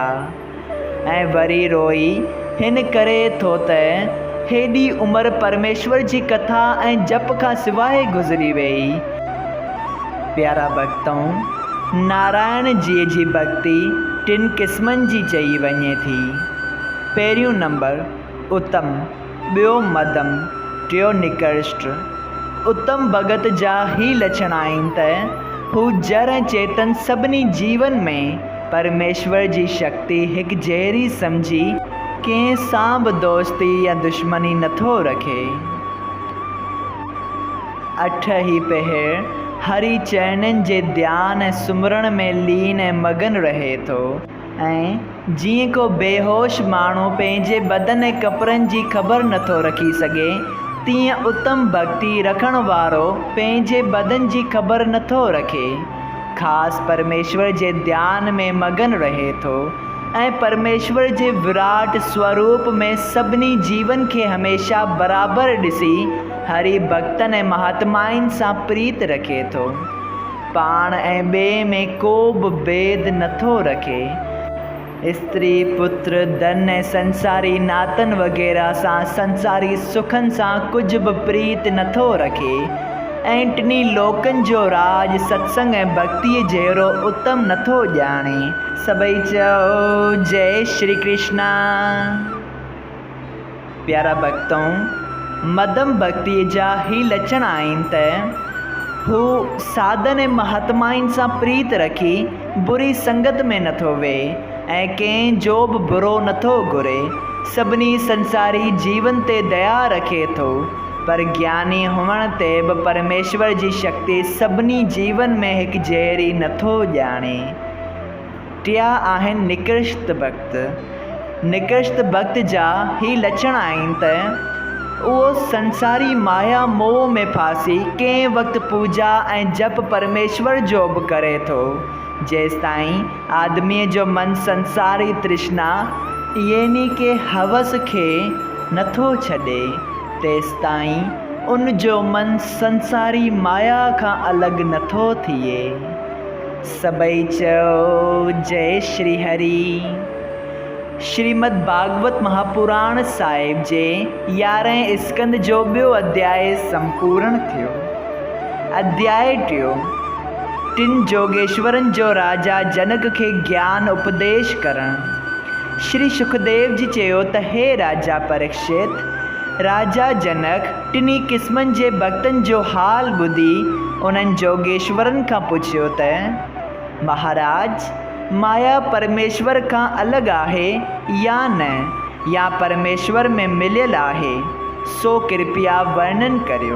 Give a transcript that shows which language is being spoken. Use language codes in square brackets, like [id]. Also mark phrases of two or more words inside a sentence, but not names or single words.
[sd] ऐं वरी रोई हिन करे थो त हेॾी उमिरि परमेश्वर जी कथा ऐं जप खां सवाइ गुज़री वई। प्यारा भक्तों, नारायण जी जी भक्ति 3 क़िस्मनि जी चई वञे थी। पहिरियों नंबर उत्तम, ॿियो मध्यम, टियों निकृष्ट। उत्तम भगत जा ही लक्षण आहिनि त हू जड़ ऐं चेतन सभिनी जीवन में परमेश्वर जी शक्ति हिकु जहिड़ी सम्झी कंहिं सां बि दोस्ती या दुश्मनी नथो रखे। 8 ही पहर हरि चरणनि जे ध्यान ऐं सुमरण में लीन ऐं मगन रहे थो, ऐं जीअं को बेहोश माण्हू पंहिंजे बदन ऐं कपिड़नि जी ख़बर नथो रखी सघे, तीअं उत्तम भक्ति रखण वारो पंहिंजे बदन जी ख़बर नथो रखे, ख़ासि परमेश्वर जे ध्यान में मगन रहे थो ऐं परमेश्वर जे विराट स्वरूप में सभिनी जीवन खे हमेशा बराबरि ॾिसी हरि भक्तनि ऐं महात्माइनि सां प्रीत रखे थो, पाण ऐं ॿिए में को बि भेद नथो रखे, स्त्री पुत्र धन ऐं संसारी नातनि वग़ैरह सां संसारी सुखनि सां कुझु बि प्रीत नथो रखे, ऐं टिनी लोकनि जो राज सत्संग ऐं भक्तीअ जहिड़ो उत्तम नथो ॼाणे। सभई चओ जय श्री कृष्णा। प्यारा भक्तों, मध्यम भक्ति जा ही लक्षण आहिनि त हू साधन ऐं महात्माइनि सां प्रीत रखी बुरी संगत में नथो वेह ऐं कंहिं जो बि बुरो नथो घुरे, सभिनी संसारी जीवन ते दया रखे थो, पर ज्ञानी हुअण ते बि परमेश्वर जी शक्ति सभिनी जीवन में हिकु जहिड़ी नथो ॼाणे। टिया आहिनि निकृष्ट भक्त। निकृष्ट भक्त जा ही लक्षण आहिनि त उहो संसारी माया मोह में फासी कंहिं वक़्तु पूजा ऐं जप परमेश्वर जो बि करे थो, जेसिताईं आदमीअ जो मन संसारी तृष्णा यानी के हवस खे नथो छॾे, तेसिताईं उन जो मन संसारी माया खां अलॻि नथो थिए। सभई चओ जय श्री हरि। श्रीमद् भागवत महापुराण साहिब जे 11हें स्कंद जो ॿियो अध्याय संपूर्ण थियो। अध्याय टियों। टिन जोगेश्वरनि जो राजा जनक खे ज्ञान उपदेश करणु। श्री सुखदेव जी चयो त हे राजा परीक्षित, राजा जनक टिनी क़िस्मनि जे भक्तनि जो हाल ॿुधी उन्हनि जोगेश्वरनि खां पुछियो त महाराज, माया परमेश्वर खां अलॻि आहे या न, या परमेश्वर में मिलियल आहे, सो कृपया वर्णन करियो।